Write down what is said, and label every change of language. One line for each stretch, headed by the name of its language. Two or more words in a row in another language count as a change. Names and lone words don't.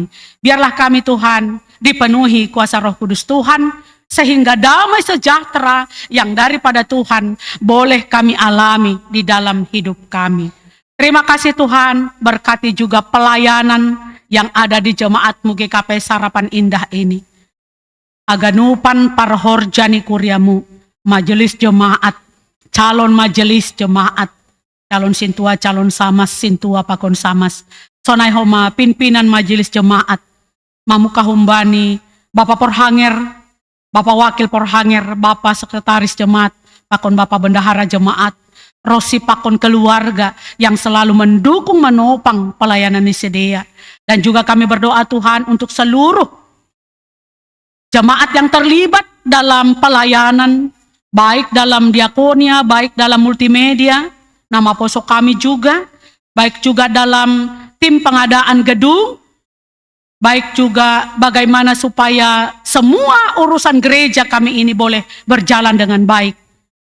Indonesian: Biarlah kami Tuhan dipenuhi kuasa Roh Kudus Tuhan, sehingga damai sejahtera yang daripada Tuhan boleh kami alami di dalam hidup kami. Terima kasih Tuhan, berkati juga pelayanan yang ada di jemaat-Mu GKP Harapan Indah ini.
Batak Simalungun: Aganupan parhorjani kuryamu,
Indonesian: majelis jemaat, calon majelis jemaat, calon sintua, calon samas,
Batak Simalungun: sintua pakon samas, sonai homa
Indonesian: pimpinan majelis jemaat,
Batak Simalungun: mamuka humbani, Bapak Porhanger, Bapak Wakil Porhanger,
Indonesian: Bapak Sekretaris Jemaat,
Batak Simalungun: pakon
Indonesian: Bapak Bendahara Jemaat,
Batak Simalungun: Rosi pakon
Indonesian: keluarga yang selalu mendukung menopang pelayanan Nisidea. Dan juga kami berdoa Tuhan untuk seluruh jemaat yang terlibat dalam pelayanan, baik dalam diakonia, baik dalam multimedia, nama poso kami juga, baik juga dalam tim pengadaan gedung, baik juga bagaimana supaya semua urusan gereja kami ini boleh berjalan dengan baik.